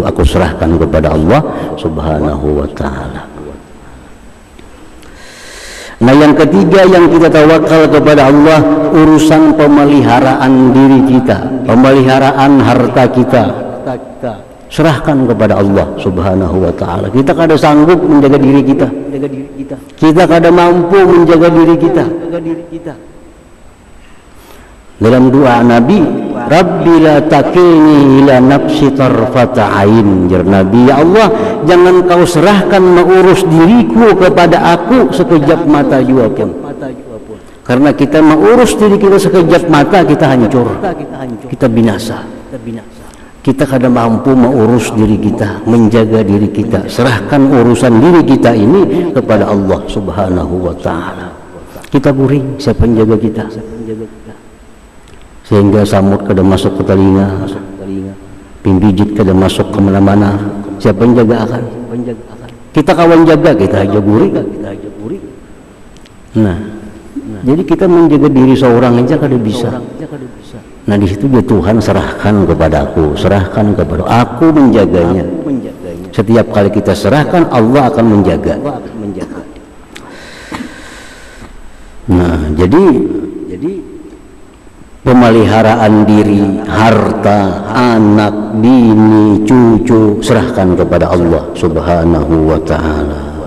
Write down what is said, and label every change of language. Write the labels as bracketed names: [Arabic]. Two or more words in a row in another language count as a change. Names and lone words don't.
[Indonesian] Aku serahkan kepada Allah [Arabic] Subhanahu wa taala. [Indonesian] Nah, yang ketiga yang kita tawakal kepada Allah, urusan pemeliharaan diri kita, pemeliharaan harta kita. Serahkan kepada Allah [Arabic] Subhanahu wa taala. [Banjar] Kita kada sanggup menjaga diri kita. Kita kada mampu menjaga diri kita. [Indonesian] Dalam doa Nabi, [Arabic] Rabbi la takilni ila nafsi tarfata ain. [Banjar] Jar Nabi, ya Allah, jangan kau serahkan mengurus diriku kepada aku sekejap mata jua pun. [Indonesian] Karena kita mengurus diri kita sekejap mata, kita hancur, kita binasa. Kita kadang mampu mengurus diri kita, menjaga diri kita. Serahkan urusan diri kita ini kepada Allah [Arabic] Subhanahu wa taala. [Banjar] Kita guring, siapa yang jaga kita? Sehingga samut kada masuk ke telinga, pimbijit kada masuk ke mana-mana. [Indonesian] Siapa yang jaga akan? [Banjar] Kita kawan jaga, kita aja guring. Nah, jadi kita menjaga diri seorang aja kada bisa. [Indonesian] Nah, di situ dia Tuhan serahkan kepadaku, serahkan kepada aku menjaganya. Setiap kali kita serahkan, Allah akan menjaga. Nah, jadi pemeliharaan diri, harta, anak, bini, cucu serahkan kepada Allah [Arabic] Subhanahu wa ta'ala.